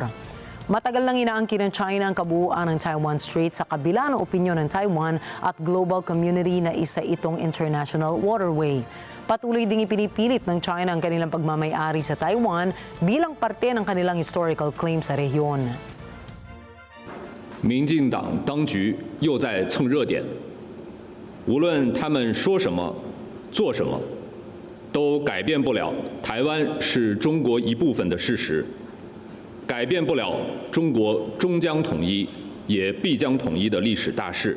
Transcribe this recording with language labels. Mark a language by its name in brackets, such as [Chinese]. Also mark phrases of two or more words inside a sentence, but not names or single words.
[Filipino] Matagal nang inaangkin ng China ang kabuuan ng Taiwan Strait sa kabila ng opinyon ng Taiwan at [English] global community [Filipino] na isa itong [English] international waterway. [Filipino] Patuloy ding ipinipilit ng China ang kanilang pagmamay-ari sa Taiwan bilang parte ng kanilang [English] historical claim [Filipino] sa rehiyon. [Chinese] 民进党当局又在蹭热点，无论他们说什么、做什么，都改变不了台湾是中国一部分的事实，改变不了中国终将统一，也必将统一的历史大势。